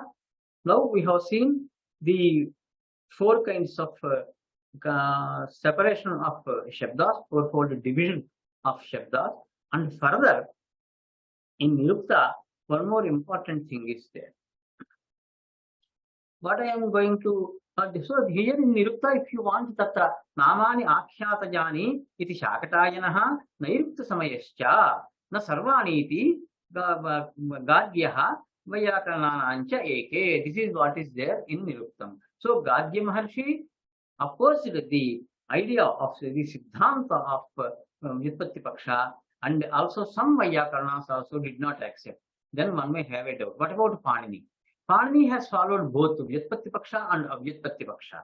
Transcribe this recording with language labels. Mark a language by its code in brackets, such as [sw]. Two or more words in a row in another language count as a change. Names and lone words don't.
[en] Now we have seen the four kinds of separation of Shabdas, fourfold division of Shabdas. And further, in Nirukta, one more important thing is there. What I am going to so here in Nirukta, if you want [sa] तत्र नामानि आख्यातजानि इति शाकटायनः नैरुक्त समयश्च न सर्वाणि इति गार्ग्यः वैयाकरणाश्च एके. [en] This is what is there in Niruktam. So Gadya Maharshi opposed the idea of the Siddhanta of [sa] व्युत्पत्ति पक्ष, [en] and also some Vyakaranas also did not accept. Then one may have a doubt. What about Panini? Panini has followed both [sa] व्युत्पत्ति पक्ष [en] and [sa] अव्युत्पत्ति पक्ष.